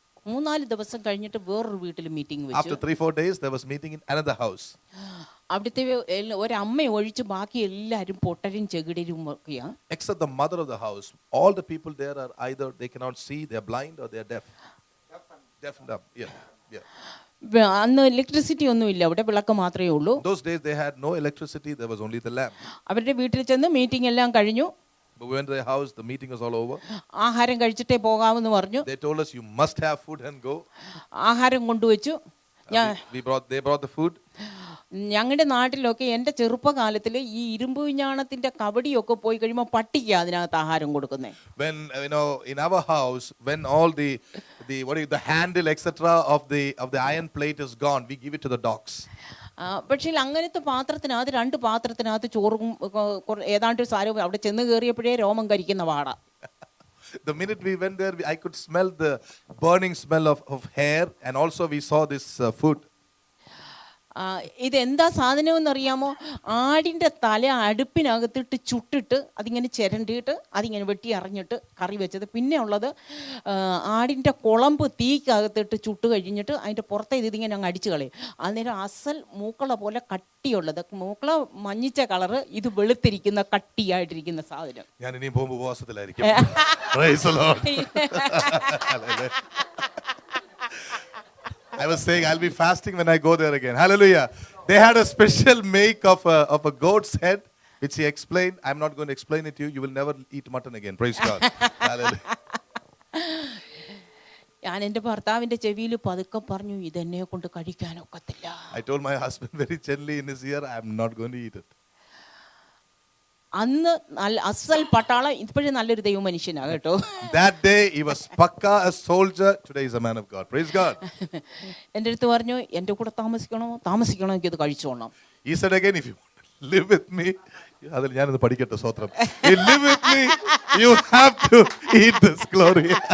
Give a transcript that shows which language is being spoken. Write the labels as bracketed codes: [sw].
[ml] 3-4 ദിവസം കഴിഞ്ഞിട്ട് വേറൊരു വീട്ടിൽ മീറ്റിംഗ് വെച്ചു. [en] After 3-4 days, there was meeting in another house. [ml] അവിടുത്തെ ഒരമ്മ ഒഴിച്ച് ബാക്കി എല്ലാവരും പൊട്ടരും ചെകിടരും ഒക്കെയാണ്. [en] Except the mother of the house. All the people there are either they cannot see, they are blind, or they are deaf. Deaf and dumb. Yeah. [ml] അന്ന് electricity ഒന്നും ഇല്ല, അവിടെ വിളക്ക് മാത്രമേ ഉള്ളൂ. [en] Those days they had no electricity, there was only the lamp. [ml] അവരുടെ വീട്ടിൽ ചെന്ന് മീറ്റിംഗ് എല്ലാം കഴിഞ്ഞു. [en] But we went to their house, the meeting was all over. [ml] ആഹാരം കഴിച്ചിട്ടേ പോകാമെന്ന് പറഞ്ഞു. [en] They told us you must have food and go. [ml] ആഹാരം കൊണ്ടുവച്ചു. [en] They brought the food. [ml] ഞങ്ങളുടെ നാട്ടിലൊക്കെ എൻ്റെ ചെറുപ്പകാലത്തിൽ ഈ ഇരുമ്പ് വിഞ്ഞാണത്തിന്റെ കബഡിയൊക്കെ പോയി കഴിയുമ്പോൾ പട്ടിക്ക് അതിനകത്ത് ആഹാരം കൊടുക്കുന്നത്. [en] When in our house, when all the handle etc of the iron plate is gone, we give it to the dogs. [ml] പക്ഷേ അങ്ങനത്തെ പാത്രത്തിനകത്ത് 2 പാത്രത്തിനകത്ത് ചോറും ഏതാണ്ട് സാരവും അവിടെ ചെന്ന് കയറിയപ്പോഴേ രോമം കരിക്കുന്ന വാട. [en] The minute we went there, I could smell the burning smell of hair, and also we saw this food. [ml] ഇതെന്താ സാധനമെന്ന് അറിയാമോ? ആടിൻ്റെ തല അടുപ്പിനകത്തിട്ട് ചുട്ടിട്ട് അതിങ്ങനെ ചിരണ്ടിയിട്ട് അതിങ്ങനെ വെട്ടി അറിഞ്ഞിട്ട് കറി വെച്ചത്. പിന്നെ ഉള്ളത് ആടിൻ്റെ കുളമ്പ് തീക്കകത്തിട്ട് ചുട്ട് കഴിഞ്ഞിട്ട് അതിൻ്റെ പുറത്തെ ഇതിങ്ങനെ അങ്ങ് അടിച്ചു കളയും. അന്നേരം അസൽ മൂക്കള പോലെ കട്ടിയുള്ളത്, മൂക്കള മഞ്ഞിച്ച കളറ്, ഇത് വെളുത്തിരിക്കുന്ന കട്ടിയായിട്ടിരിക്കുന്ന സാധനം. ഞാൻ ഇനി പോകുമ്പോൾ ഉപവാസത്തിലായിരിക്കും. [en] Praise the Lord. I was saying I'll be fasting when I go there again. Hallelujah. They had a special make of a goat's head, which he explained. I'm not going to explain it to you. You will never eat mutton again. Praise God. Hallelujah. [ml] ഞാൻ എൻ്റെ ഭർത്താവിൻ്റെ ചെവിയിൽ പതുക്കെ പറഞ്ഞു, ഇതെന്നെ കൊണ്ട് കഴിക്കാനൊക്കത്തില്ല. [en] I told my husband very gently in his ear, I'm not going to eat it. [ml] അന്ന് അസൽ പട്ടാളം, ഇപ്പോഴും നല്ലൊരു ദൈവ മനുഷ്യനാ കേട്ടോ. [en] That day he was pakka a soldier. Today he's a man of God. Praise God. [ml] എൻ്റെ അടുത്ത് പറഞ്ഞു, എൻ്റെ കൂടെ താമസിക്കണമെങ്കിൽ ഇത് കഴിച്ചോണം. [en] He said again, if you want to live with me, [ml] അതിൽ ഞാനൊന്ന് പഠിക്കട്ടെ സ്വത്രം. [en] You live with me, you have to eat this glory.